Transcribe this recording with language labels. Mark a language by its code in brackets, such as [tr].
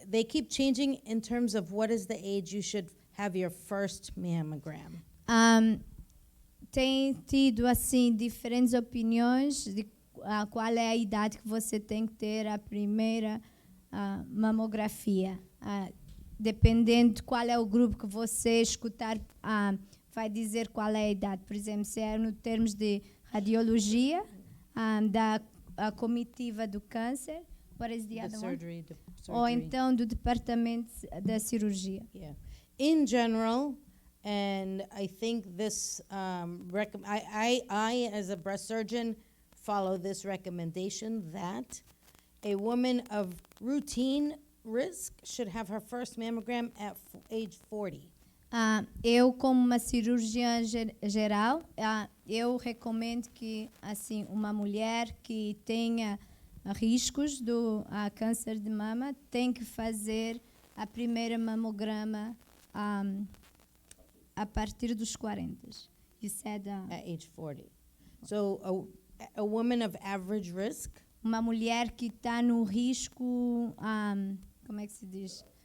[en] They keep changing in terms of what is the age you should have your first mammogram. [pt] Tem tido assim diferentes opiniões de qual é a idade que você tem que ter a primeira mamografia. Dependendo de qual é o grupo que você escutar, vai dizer qual é a idade. Por exemplo, se é no termos de radiologia, da comitiva do câncer, [en] what is the other one? [pt] Ou então do departamento da cirurgia. Yeah. [en] In general, and I think this, I as a breast surgeon follow this recommendation that a woman of routine risk should have her first mammogram at age 40. [pt] Eu, como uma cirurgiã geral, eu recomendo que assim uma mulher que tenha riscos do câncer de mama tem que fazer a primeira mamograma a partir dos 40. [en] You said At age 40. So a woman of average risk, [pt] uma mulher que está no risco, como é que se diz?